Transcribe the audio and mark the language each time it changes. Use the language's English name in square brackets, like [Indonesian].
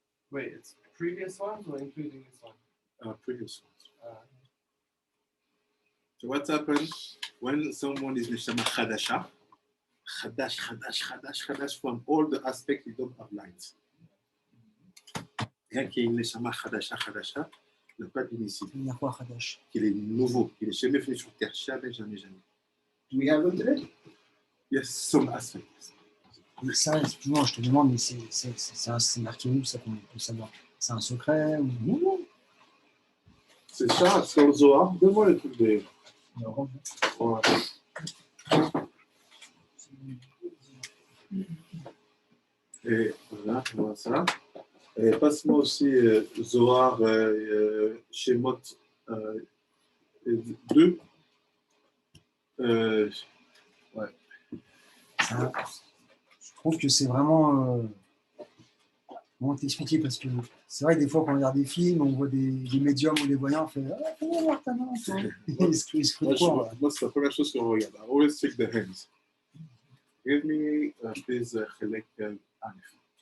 [English] Wait, it's previous ones or including this one? Previous ones. So what happens when someone is Neshama Chadasha? Chadash from all the aspects we don't have lines. [French] Quelqu'un qui est une neshama chadasha, chadasha, n'a pas d'initié. Il y a quoi, Hadash? Qu'il est nouveau, qu'il n'est jamais venu sur terre, jamais, jamais, jamais. [English] Do we have them today? Yes, some aspects. [French] Et ça, excuse-moi, je te demande, mais c'est marqué où, ça qu'on peut savoir? C'est un secret ou... Non, non. C'est ça, c'est dans le Zohar. Donne-moi les trucs de. Ouais. Et voilà, voilà ça. Et passe-moi aussi Zohar Shemot 2. Ouais. Ça, je trouve que c'est vraiment... Comment t'expliquer? Parce que c'est vrai que des fois, quand on regarde des films, on voit des médiums ou des voyants, on fait « Ah, comment voir ta main, toi ?» Il se fout de quoi? Moi, c'est la première chose qu'on regarde. [English] I always check the hands. Give me, please, Chelek Alef.